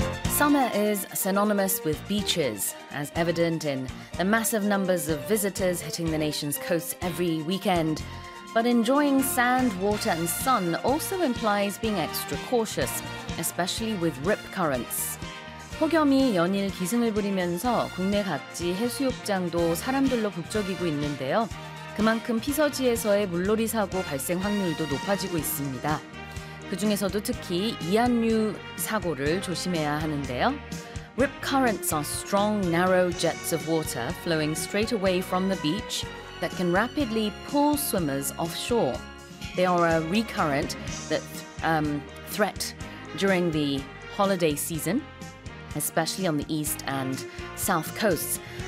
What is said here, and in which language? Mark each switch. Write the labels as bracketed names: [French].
[English] Summer is synonymous with beaches, as evident in the massive numbers of visitors hitting the nation's coasts every weekend. But enjoying sand, water and sun also implies being extra cautious, especially with rip currents. [Korean] 폭염이 연일 기승을 부리면서 국내 각지 해수욕장도 사람들로 북적이고 있는데요. 그만큼 피서지에서의 물놀이 사고 발생 확률도 높아지고 있습니다. 그 중에서도 특히 이안류 사고를 조심해야 하는데요. [English] Rip currents are strong, narrow jets of water flowing straight away from the beach that can rapidly pull swimmers offshore. They are a recurrent that threat during the holiday season, especially on the east and south coasts.